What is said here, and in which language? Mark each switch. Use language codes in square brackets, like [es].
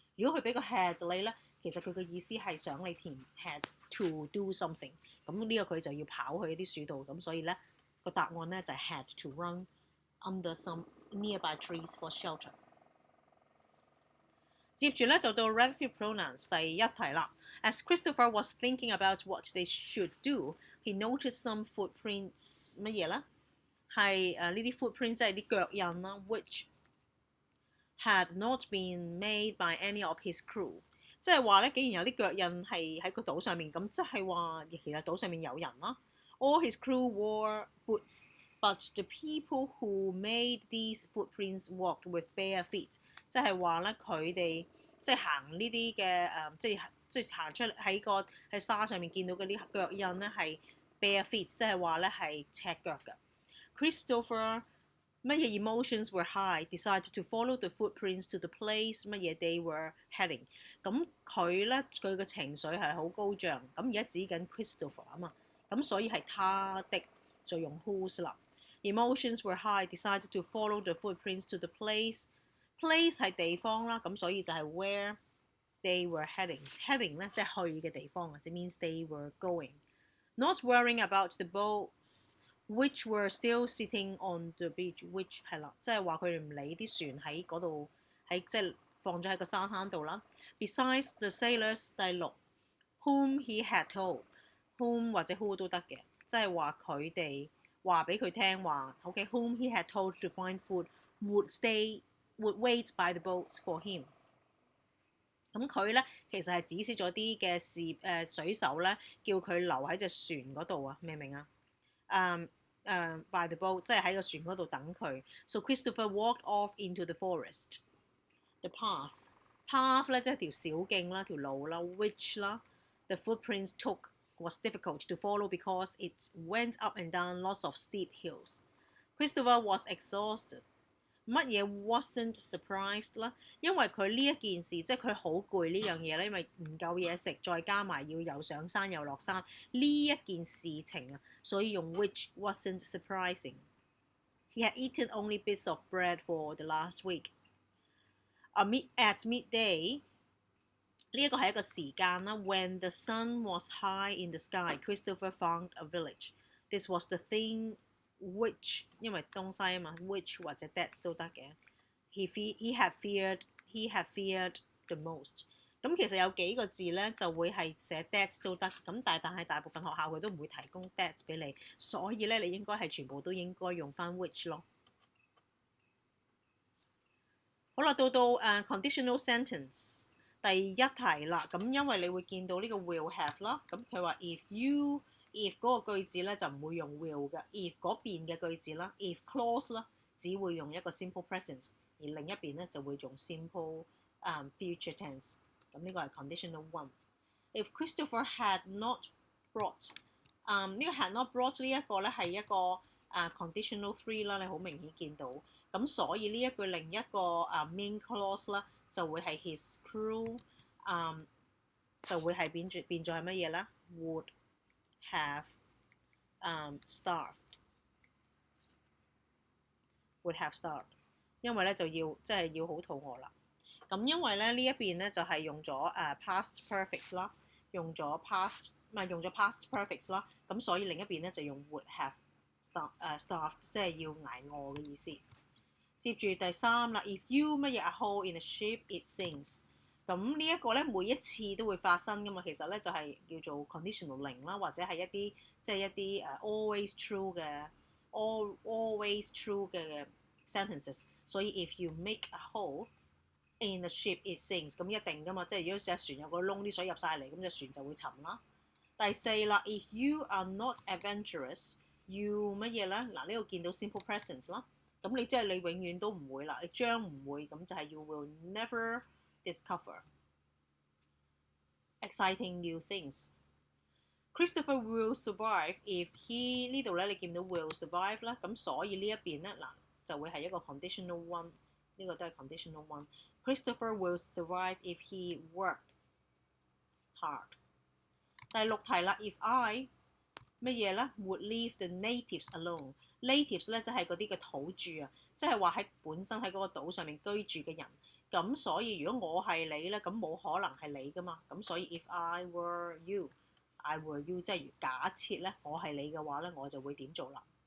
[yue] 如果佢俾個 had 你咧，其實佢嘅意思係想你填 had to do something， 咁呢個佢就要跑去一啲樹度，咁所以咧個答案咧就係 [en] had to run under some nearby trees for shelter。 [yue] 接住咧就到 relative pronouns 第一題啦。 [en] As Christopher was thinking about what they should do, he noticed some footprints [yue] 乜嘢咧？ [en] 係呢啲 footprints [yue] 即係啲腳印啦 [en] ，which had not been made by any of his crew。 [yue] 即係話咧，竟然有啲腳印係喺個島上面，咁即係話其實島上面有人啦。 [en] All his crew wore boots, but the people who made these footprints walked with bare feet。 [yue] 即係話咧，佢哋即係行呢啲嘅即係行出喺沙上面見到嗰啲腳印咧係 [en] bare feet， [yue] 即係話咧係赤腳嘅。 [en] Christopher 乜嘢 emotions were high, decided to follow the footprints to the place 乜嘢 they were heading。 [yue] 咁佢咧佢嘅情緒係好高漲，咁而家指緊 Christopher 啊嘛，咁所以係他的就用 whose 啦。 [en] Emotions were high, decided to follow the footprints to the place。 [yue] place 係地方啦，咁所以就係 [en] where they were heading [yue] 咧即係去嘅地方啊，即 [en] means they were going。 Not worrying about the boats which were still sitting on the beach， [yue] which 係啦，即係話佢哋唔理啲船喺嗰度，喺即係放咗喺個沙灘度啦。 [en] Besides the sailors， 第六 whom he had told，whom 或者 who 都得嘅， [yue] 即係話佢哋話俾佢聽話 [en] ，OK，whom he had told to find food would wait by the boats for him。 [yue] 咁佢咧其實係指示咗啲嘅水手咧，叫佢留喺隻船嗰度啊，明唔明啊？ [en] by the boat [yue] 即係喺個船嗰度等佢。 [en] So Christopher walked off into the forest. The path [yue] 咧即係條小徑啦，條路啦 [en] ，which 啦 ，the footprints took was difficult to follow because it went up and down lots of steep hills. Christopher was exhausted。 乜嘢 wasn't surprised 啦？ [yue] 因為佢呢一件事，即係佢好攰呢樣嘢咧，因為唔夠嘢食，再加埋要又上山又落山呢一件事情啊，所以用 [en] which wasn't surprising。 He had eaten only bits of bread for the last week. At midday， [yue] 呢一個係一個時間啦。 [en] When the sun was high in the sky, Christopher found a village. This was the thing which [yue] 因為東西啊嘛 ，which 或者 that 都得嘅。 [en] He had feared the most。 [yue] 咁其實有幾個字咧就會係寫 that 都得，咁但係大部分學校佢都唔會提供 that 俾你，所以咧你應該係全部都應該用翻 which 咯。好啦，到conditional sentence 第一題啦，咁因為你會見到呢個 will have 啦，咁佢話 if 嗰個句子咧就唔會用 will 嘅 ，if 嗰邊嘅句子啦 ，if clause 啦，只會用一個 simple present， 而另一邊咧就會用 [en] simple future tense。 [yue] 咁呢個係 conditional one。 [en] If Christopher had not brought， [yue] 呢個 had not brought 呢一個咧係一個conditional three 啦，你好明顯見到。咁所以呢一句另一個main clause 啦，就會係 his crew，就會係變咗係乜嘢咧 ？ [en] Would have starved，would have starved， [yue] 因為咧就要即係要好肚餓啦。咁因為咧呢一邊咧就係用咗past perfect 啦，用咗 past perfect 啦，咁所以另一邊咧就用 [en] would have starved， [yue] 即係要捱餓嘅意思。接住第3啦 ，if you 乜嘢 a hole in a ship it sinks， 咁呢一個咧每一次都會發生噶嘛，其實咧就係叫做 conditional 零啦，或者係一啲即係一啲 [en] always true [yue] 嘅 sentences， 所以 [en] if you make a hole in the ship it sinks， [yue] 咁一定噶嘛，即係如果隻船有個窿，啲水入晒嚟，咁隻船就會沉啦。第4啦 ，if you are not adventurous you 乜嘢咧？嗱呢度見到 simple present 啦，咁你即係你永遠都唔會啦，你將唔會，咁就係 [en] you will never discover exciting new things。 Christopher will survive if he [yue] 呢度咧你見到 will survive 啦，咁所以呢一邊咧嗱就會係一個 conditional one， 呢個都係 conditional one。 [en] Christopher will survive if he worked hard。 [yue] 第6題啦 ， [en] if I [yue] 乜嘢咧 [en] would leave the natives alone。 [yue] natives 咧即係嗰啲嘅土著啊，即係話喺本身喺嗰個島上面居住嘅人。咁所以如果我係你咧，咁冇可能係你噶嘛。咁所以 [en] if I were you [yue] 即係假設咧我係你嘅話咧，我就會點做啦。